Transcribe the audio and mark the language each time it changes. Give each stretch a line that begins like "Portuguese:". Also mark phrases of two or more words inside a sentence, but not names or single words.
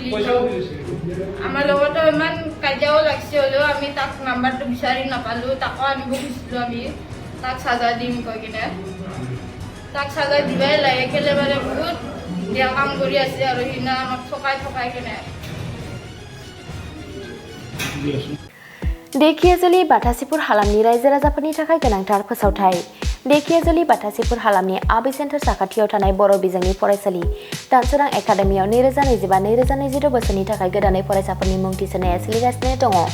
Assamese: আমাৰ লগতো ইমান কাজিয়াও লাগিছে, হ'লেও আমি তাক নাম্বাৰটো বিচাৰি নাপালোঁ। তাকো আনিব খুজিছিলোঁ আমি, তাক চাজা দিম কৈ কিনে। তাক চাজা দিবাই লাগে, একেবাৰে বহুত বেয়া কাম কৰি আছে আৰু সিদিনা আমাক ঠকাই কিনে।
Bodo: देखियाजुलि बाथासिपुर हालामनि रायजो राजाफोरनि थाखाय गोनांथार फोसावथाय। देखियाजुलि बाथासिपुर हालामनि आबै सेन्टार साखाथियाव थानाय बर' बिजोंनि फरायसालि दानसोरां एकाडेमियाव 2025-2026 बोसोरनि थाखाय गोदानै फरायसाफोरनि मुं थिसननाया सोलिगासिनो दङ।